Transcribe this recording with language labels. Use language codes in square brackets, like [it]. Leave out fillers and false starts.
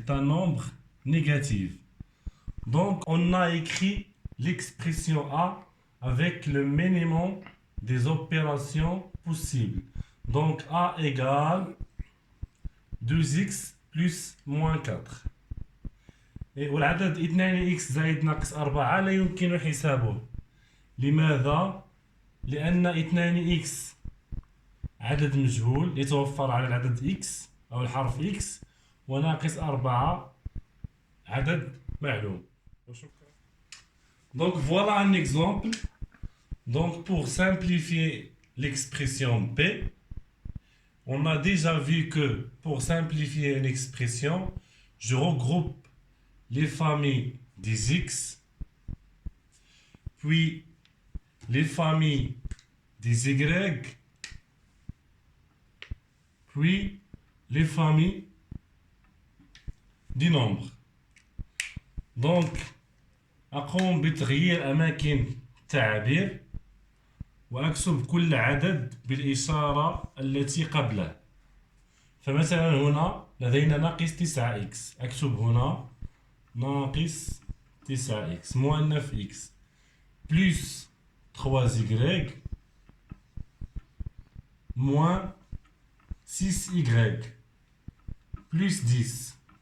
[fr] C'est un nombre négatif. Donc, on a écrit l'expression A avec le minimum des opérations possibles. Donc, A égale 2x plus moins 4. [ar] والعدد 2x زائد ناقص 4 لا يمكن حسابه. لماذا؟ لأن 2x عدد مجهول يتوفر على العدد x أو الحرف x، وناقص 4 عدد معلوم. [fr] Donc voilà un exemple. Donc pour simplifier l'expression P, on a déjà vu que pour simplifier une expression, je regroupe les familles des X, puis les familles des Y, puis les familles des nombres. [ar] Donc, أقوم بتغيير أماكن التعبير وأكتب كل عدد بالإشارة التي قبله. فمثلا هنا لدينا ناقص 9x، أكتب هنا ناقص 9x [fr] moins 9x plus 3y moins 6y plus 10.